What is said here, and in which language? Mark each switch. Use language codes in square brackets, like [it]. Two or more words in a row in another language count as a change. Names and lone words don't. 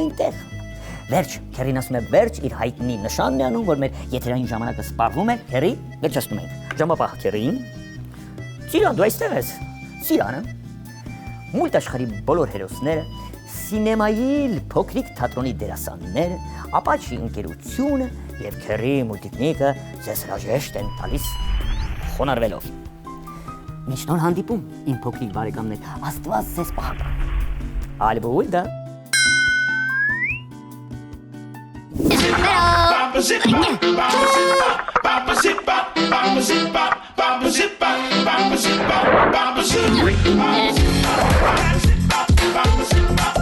[hy] այնտեղ։ Վերջ, Քերին ասում է վերջ, իր հայտնի նշանն է անում, որ մեր եթերային ժամանակը սպառվում է, Քերի, վերջացնում ենք։ Ժամապահ Քերին։ Ծիրան, դու այստեղ ես։ Ծիրանը։ Մուլտաշխարհի բոլոր հերոսները, սինեմայի փոքրիկ թատրոնի դերասանները, Ապաչի ընկերությունը եւ Քերի Multiknik-ը ձեզ հրաժեշտ են տալիս խոնարհվելով։ Միշտ նոր հանդիպում, իմ փոքրիկ բարեկամներ, Աստված ձեզ պահապան։ Ալբուլդա։ Baba zip bop, baba zip bop, baba zip bop, baba zip bop, baba zip bop, baba zip bop, baba zip bop, baba zip bop, baba zip bop.